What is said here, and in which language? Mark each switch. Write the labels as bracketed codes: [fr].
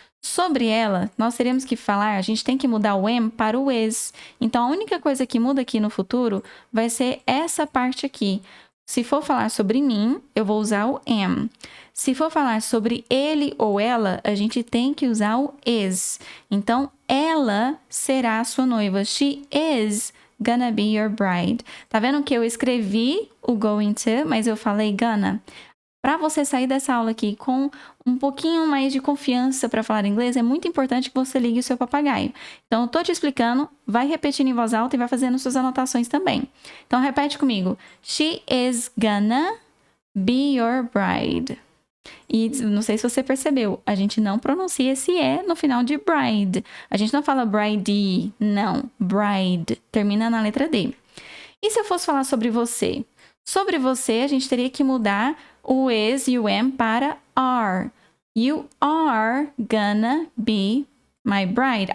[pt] Sobre ela, nós teríamos que falar, a gente tem que mudar o am para o is. Então, a única coisa que muda aqui no futuro vai ser essa parte aqui. Se for falar sobre mim, eu vou usar o am. Se for falar sobre ele ou ela, a gente tem que usar o is. Então, ela será a sua noiva. [en] She is gonna be your bride. [pt] Tá vendo que eu escrevi o going to, mas eu falei gonna? Para você sair dessa aula aqui com um pouquinho mais de confiança para falar inglês, é muito importante que você ligue o seu papagaio. Então, eu tô te explicando, vai repetindo em voz alta e vai fazendo suas anotações também. Então, repete comigo. [en] She is gonna be your bride. [pt] E não sei se você percebeu, a gente não pronuncia esse E no final de bride. A gente não fala bride, não. Bride. Termina na letra D. E se eu fosse falar sobre você? Sobre você, a gente teria que mudar o is e o am para are. [en] You are gonna be my bride.